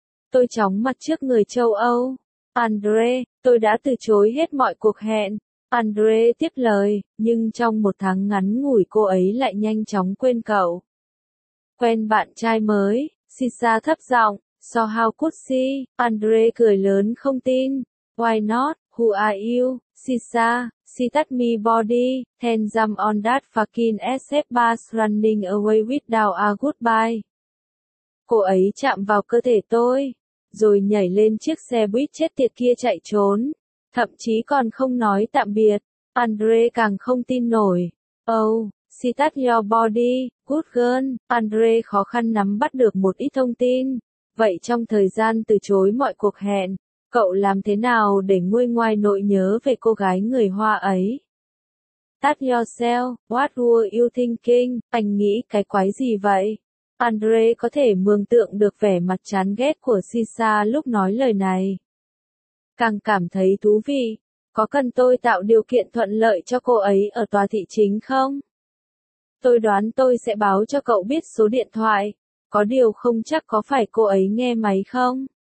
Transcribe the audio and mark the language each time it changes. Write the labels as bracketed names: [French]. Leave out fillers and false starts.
[Vietnamese] Tôi chóng mặt trước người châu Âu. Andre, tôi đã từ chối hết mọi cuộc hẹn. Andre tiếp lời, nhưng trong một tháng ngắn ngủi cô ấy lại nhanh chóng quên cậu. Quen bạn trai mới, Sisa thấp giọng, [English] so how could she? [Vietnamese] Andre cười lớn không tin. [English] Why not? Who are you? Sisa, she touched me body, then jumped on that fucking SF bus running away without a goodbye. [Vietnamese] Cô ấy chạm vào cơ thể tôi, rồi nhảy lên chiếc xe buýt chết tiệt kia chạy trốn, thậm chí còn không nói tạm biệt. Andre càng không tin nổi. [English] Oh, she touched your body, good girl. [Vietnamese] Andre khó khăn nắm bắt được một ít thông tin. Vậy trong thời gian từ chối mọi cuộc hẹn, cậu làm thế nào để nguôi ngoai nỗi nhớ về cô gái người Hoa ấy? [English] Touch yourself, what were you thinking? [Vietnamese] Anh nghĩ cái quái gì vậy? Andre có thể mường tượng được vẻ mặt chán ghét của Sisa lúc nói lời này. Càng cảm thấy thú vị, có cần tôi tạo điều kiện thuận lợi cho cô ấy ở tòa thị chính không? Tôi đoán tôi sẽ báo cho cậu biết số điện thoại, có điều không chắc có phải cô ấy nghe máy không?